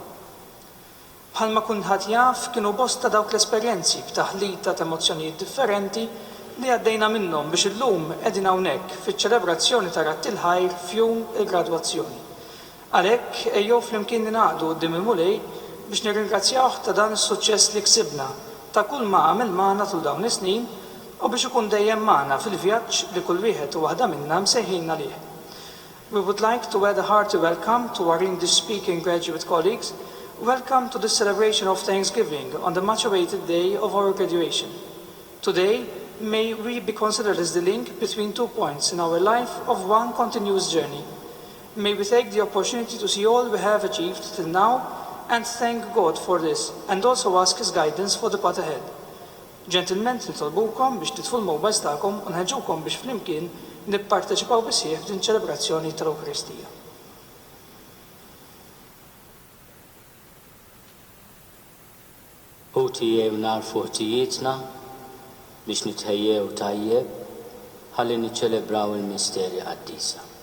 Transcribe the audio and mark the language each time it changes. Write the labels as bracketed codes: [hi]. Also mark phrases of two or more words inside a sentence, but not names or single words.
[mt] Bħalma kulħadd jaf kienu bosta dawk l-esperjenzi b'taħlita ta' emozzjonijiet differenti li għaddejna minnhom biex illum qegħdin hawnhekk fiċ-ċelebrazzjoni ta' Ratt il-Ħajr f'jum il-gradwazzjoni. Għalhekk ejjew flimkien ningħaqdu quddiem il-mulej biex nirringrazzjawh ta' dan is-suċċess li ksibna ta' kull ma għamel magħna tul dawn is-snin u biex ikun dejjem magħna fil-vjaġġ li kull wieħed u waħda minnha msejħilna lih. [en] We would like to add a hearty welcome to our English-speaking graduate colleagues. Welcome to the celebration of Thanksgiving on the much-awaited day of our graduation. Today, may we be considered as the link between 2 points in our life of one continuous journey. May we take the opportunity to see all we have achieved till now and thank God for this, and also ask His guidance for the path ahead. Gentlemen, [mt] nitolbukom biex titfu l-mobiles tagħkom u nħeġġukom biex flimkien nipparteċipaw bisħieħ f'din ċelebrazzjoni tal-Ewkaristija. Ħutijiew narfu ħtijietna biex nitħejjew tajjeb ħalli niċċelebraw il-misterja qaddisa.